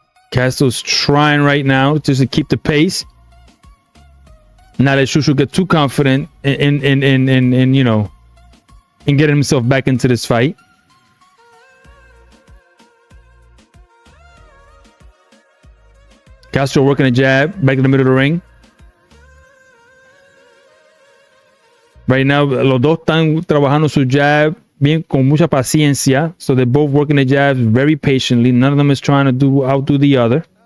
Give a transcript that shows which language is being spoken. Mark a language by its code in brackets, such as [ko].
[en] Castro's trying right now just to keep the pace. Not let Shushu get too confident in you know, in getting himself back into this fight. Castro working a jab back in the middle of the ring. Right now, [es] los dos están trabajando su jab bien con mucha paciencia. [en] So they're both working the jabs very patiently. None of them is trying to outdo the other.